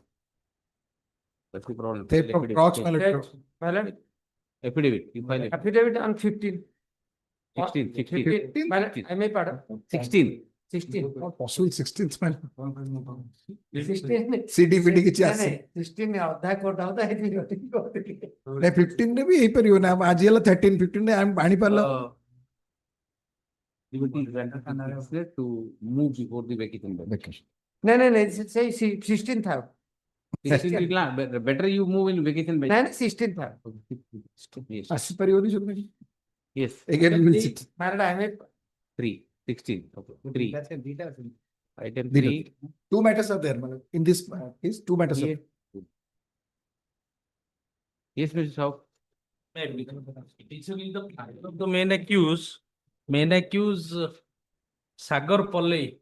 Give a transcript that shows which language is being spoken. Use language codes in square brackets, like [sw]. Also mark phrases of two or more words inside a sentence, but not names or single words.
[en] That's the problem. Theft of trucks, my lord. Madam, Affidavit. You file it. affidavit on 15. 16. 15. Madam, I may pardon. 16. 16. Possible 16th, my lord. 16. [or] CDPD କିଛି ନାଇଁ, ଆସେ। ନାଇଁ, 16 ଅଧା କୋଟା ଅଧା ହେଇଥିବ ଟିକେ କହୁଥିଲି। ନାଇଁ 15 ରେ ବି ହେଇପାରିବ ନା ଆଜି ହେଲା 13 15 ରେ ଆମେ ଆଣିପାରିଲ [en] Liberty granted to petitioner to move before the vacation. [or] ନାଇଁ ନାଇଁ ନାଇଁ ସେଇ 16 ଥାଉ। [en] 16 will not- better you move in vacation. [or] ନାଇଁ ନାଇଁ 16 ଥାଉ। [en] Yes. [or] ଆସିପାରିବନି ସବୁ [en] Yes. again [or] ମାରଡା ଆମେ [en] 3. 16. Okay. 3. Item Zero. 3. 2 matters are there my lord. In this case 2 matters are Yes. Yes, Mr. Saw. The main accused, Sagar Pallei.